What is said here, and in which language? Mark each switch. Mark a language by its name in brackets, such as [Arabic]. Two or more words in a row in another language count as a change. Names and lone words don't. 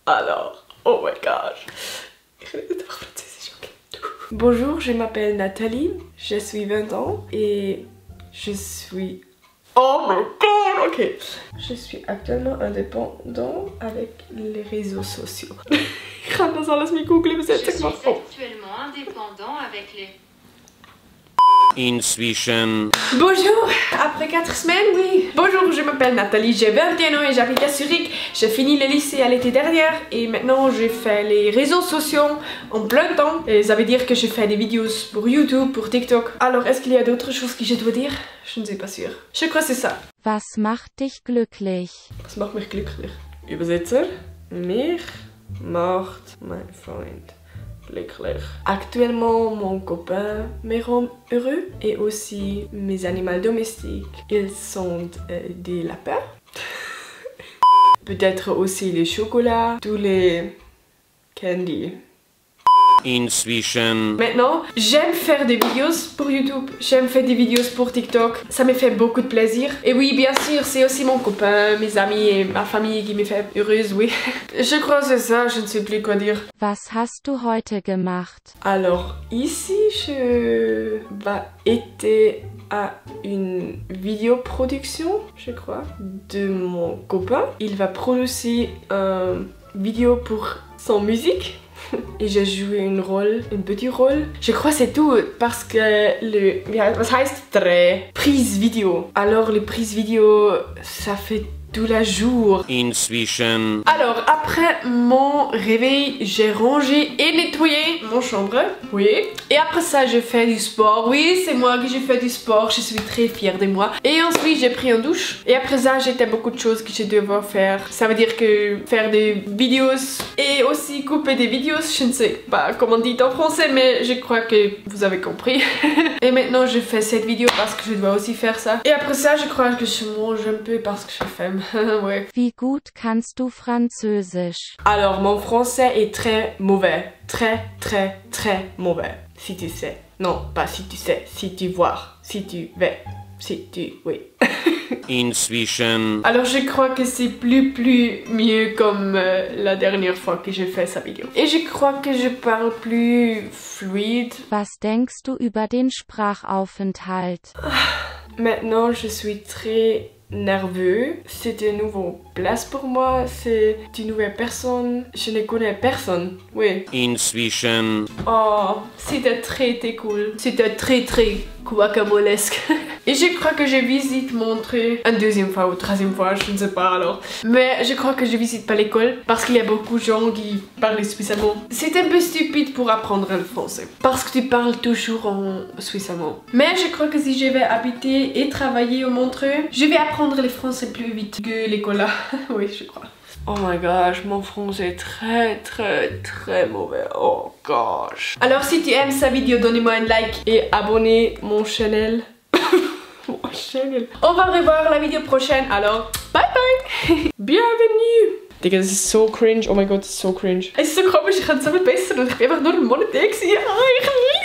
[French] Alors, [English] oh my gosh. [French] Bonjour, je m'appelle Nathalie, je suis 20 ans et je suis... [English] Oh my god, [French] ok. Je suis actuellement indépendant avec les réseaux sociaux. [German] Ich kann das alles nicht googeln, bis jetzt gemacht. [French] Je suis actuellement indépendant avec les... [German] Inzwischen. [French] Bonjour, après 4 semaines, oui. Bonjour, je m'appelle Nathalie, j'ai 21 ans et j'habite à Zurich. J'ai fini le lycée à l'été dernier et maintenant je fais les réseaux sociaux en plein temps. Et ça veut dire que je fais des vidéos pour YouTube, pour TikTok. Alors, est-ce qu'il y a d'autres choses que je dois dire? Je ne suis pas sûre. Je crois que c'est ça. [German] Was macht dich glücklich? Was macht mich glücklich? Übersetzer. Mich macht mein Freund glücklich. [French] Actuellement, mon copain me rend heureux et aussi mes animaux domestiques. Ils sont des lapins. Peut-être aussi les chocolats, tous les candies. [German] Inzwischen. [French] Maintenant, j'aime faire des vidéos pour YouTube, j'aime faire des vidéos pour TikTok, ça me fait beaucoup de plaisir. Et oui, bien sûr, c'est aussi mon copain, mes amis et ma famille qui me fait heureuse, oui. Je crois que c'est ça, je ne sais plus quoi dire. [German] Was hast du heute gemacht? [French] Alors, ici, je vais être à une vidéoproduction, je crois, de mon copain. Il va produire une vidéo pour son musique. Et j'ai joué un petit rôle. Je crois que c'est tout parce que [German] was heißt Dreh? [French] Prise vidéo. Alors les prises vidéo, ça fait tout le jour. [German] Inzwischen. [French] Alors après mon réveil, j'ai rangé et nettoyé mon chambre. Oui. Et après ça, je fais du sport. Oui, c'est moi qui j'ai fait du sport. Je suis très fière de moi. Et ensuite, j'ai pris une douche. Et après ça, j'ai beaucoup de choses que je devais faire. Ça veut dire que faire des vidéos et aussi couper des vidéos. Je ne sais pas comment on dit en français, mais je crois que vous avez compris. Et maintenant, je fais cette vidéo parce que je dois aussi faire ça. Et après ça, je crois que je mange un peu parce que j'ai faim. Ouais. [German] Wie gut kannst du Französisch? [French] Alors, mon français est très mauvais. Très mauvais. Si tu sais. Non, pas si tu sais. Si tu vois. Si tu veux. Si tu... Oui. [German] Inzwischen. [French] Alors, je crois que c'est plus mieux comme la dernière fois que j'ai fait sa vidéo. Et je crois que je parle plus fluide. [German] Was denkst du über den Sprachaufenthalt? [French] Maintenant, je suis très nerveux. C'est une nouvelle place pour moi. C'est une nouvelle personne. Je ne connais personne. Oui. [German] Inzwischen. [French] Oh, c'était très cool. C'était très guacamolesque. Et je crois que je visite Montreux une deuxième fois ou troisième fois, je ne sais pas alors. Mais je crois que je visite pas l'école parce qu'il y a beaucoup de gens qui parlent suisse allemand. C'est un peu stupide pour apprendre le français parce que tu parles toujours en suisse allemand. Mais je crois que si je vais habiter et travailler au Montreux, je vais apprendre le français plus vite que l'école là. Oui, je crois. [English] Oh my gosh, [French] mon français est très mauvais. [English] Oh gosh. [French] Alors si tu aimes sa vidéo, donnez-moi un [English] like [French] et abonnez mon channel. Mon channel. On va revoir la vidéo prochaine, alors [English] bye bye. [French] Bienvenue. [German] Digga, das ist so cringe. Oh mein Gott, das ist so cringe. Es ist so komisch, ich kann es so viel besser und ich bin einfach nur ein Monat da gewesen. Ich